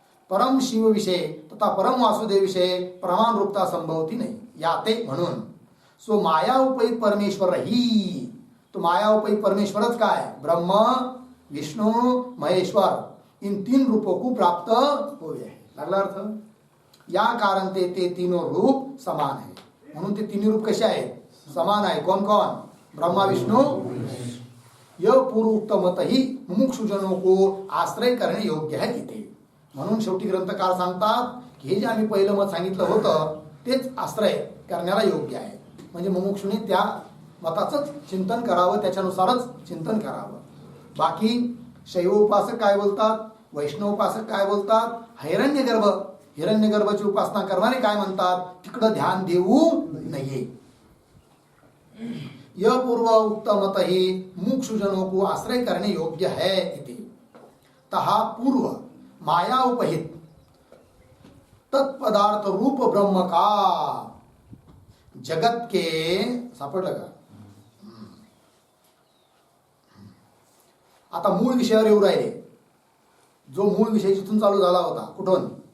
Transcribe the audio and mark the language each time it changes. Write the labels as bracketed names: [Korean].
[Hindi] परम शिव विषय तथा परम वासुदेव विषय प्रमाण रूपता [Marathi] संभवती नाही. याते म्हणून सो माया उपहित परमेश्वर ही, तो माया उपहित परमेश्वरच काय? [Hindi] ब्रह्म विष्णू महेश्वर इन 3 रूपों को प्राप्त होवे [Marathi] आहे. लागला अर्थ? [Hindi] या कारण ते तीनों रूप समान है. [Marathi] म्हणून ते 3 रूप कसे आहेत? समान आहे. कोण कोण? ब्रह्मा विष्णू. [Hindi] यह पूर्वोक्त मत ही मुमुक्षुजनों को आश्रय करणे योग्य है [Marathi] इथे. म्हणून शेवटी ग्रंथकार सांगतात की हे जे आम्ही पहिलं मत सांगितलं होतं तेच आश्रय करण्याला योग्य आहे. म्हणजे मुमुक्षुने त्या मताचंच चिंतन करावं, त्याच्यानुसारच चिंतन करावं. बाकी शैव उपासक काय बोलतात, वैष्णव उपासक काय बोलतात, हिरण्यगर्भाची उपासना करणारे काय म्हणतात, तिकडं ध्यान देऊ नये. [Hindi] यह पूर्व उक्त मत ही मुमुक्षुजनों को आश्रय करणे योग्य है इति. तहा पूर्व माया उपहित तत्पदार्थ रूप ब्रह्म का जगत के, [Marathi] सापडलं का? आता मूळ विषयावर येऊ राहिले. जो मूळ विषय जिथून चालू झाला होता, कुठून?